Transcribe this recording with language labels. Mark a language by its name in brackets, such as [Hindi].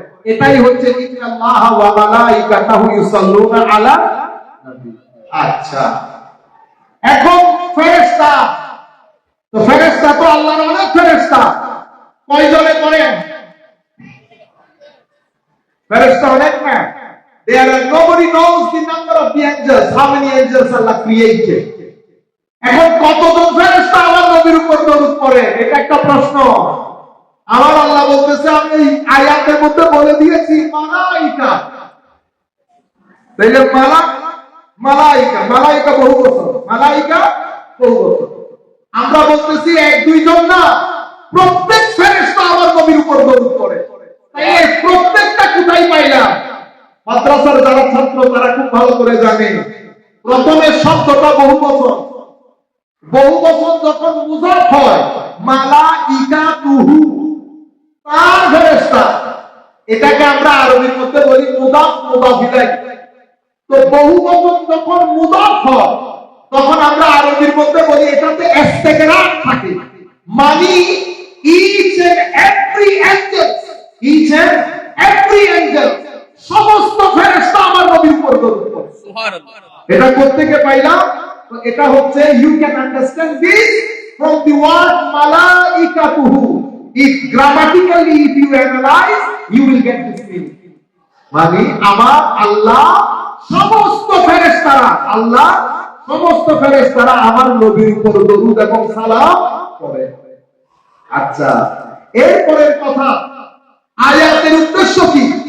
[Bangla] এটাই হচ্ছে [Arabic] ইন্নাল্লাহা ওয়া মালাইকাতাহু ইউসাল্লুনা আলা নবী। [Bangla] আচ্ছা, এখন ফেরেশতা, তো ফেরেশতা তো আল্লাহর অনেক ফেরেশতা, কয়জনে করেন? ফেরেশতা অনেক না? [English] There are nobody knows the number of the angels, how many angels Allah created. [Bangla] এখন কতজন ফেরেশতা আমার নবীর উপর দরুদ পড়ে? এটা একটা প্রশ্ন। আমার আল্লাহ বলতেছে, আমি এই আয়াতের মধ্যে বলে দিয়েছি মালাইকা। তাইলে মালাইকা, মালাইকা বহু বছর, মালাইকা বহু বছর। আমরা বলতেছি এক দুইজন না, প্রত্যেক ফেরেশতা আমার নবীর উপর দরুদ পড়ে। তাই এই প্রত্যেকটা কোথায় পাইলাম? মাদ্রাসার যারা ছাত্র তারা খুব ভালো করে জানে, প্রথমে শব্দটা বহু বছর, বহু বছর যখন মুজাফ হয় মালাইকাতুহু, তার ফেরেশতা, এটাকে আমরা আরবির মধ্যে বলি মুদাফ মুদাফ ইলাইহি। তো বহু বছর যখন মুদাফ হয় তখন আমরা আরবির মধ্যে বলি এটাতে ইস্তিগরাক থাকে, মানে [English] each and every angel, each and every angel, [Bangla] সমস্ত ফেরেশতা আমার নবীর উপর দরুদ পড়ে। সুবহানাল্লাহ। এটা কোত্থেকে পাইলাম? তো এটা হচ্ছে [English] you can understand this from the word malaikatuhu. If grammatically if you analyze you will get this meaning. [Bangla] মানে আমার আল্লাহ সমস্ত ফেরেশতারা, আল্লাহ সমস্ত ফেরেশতারা আমার নবীর উপর দরুদ এবং সালাম পড়ে। আচ্ছা, এরপরের কথা, আয়াতের উদ্দেশ্য কি?